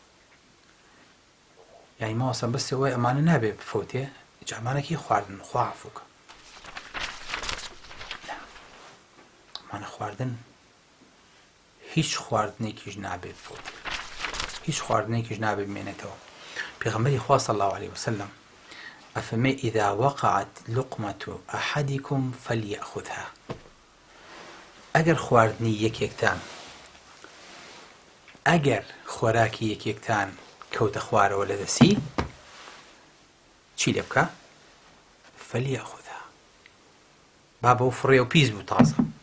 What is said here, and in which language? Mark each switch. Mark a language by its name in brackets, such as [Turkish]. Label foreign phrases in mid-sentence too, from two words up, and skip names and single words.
[Central Kurdish] یعنی مامۆستا بەستە ئەوەیە ئەمانە نابێ بفەوتێ جامانێکی خواردن خواافوکە. ئەمانە خواردن هیچ خواردنێکیش نابێ بفەوتێ، هیچ خواردنێکیش نابێ بمێنێتەوە. پێغەمبەری خوا [Arabic] صلی الله عليه وسلم [Central Kurdish] ئەفەرمێ [Arabic] ئیذا وقعت لقمة أحدكم فليأخذها. [Central Kurdish] ئەگەر خواردنی یەکێکتان، ئەگەر خۆراکی یەکێکتان کەوتە خوارەوە لە دەسی، چی لێ بکە؟ فليأخذها. با بەو فڕێ و پیس بوو تازە.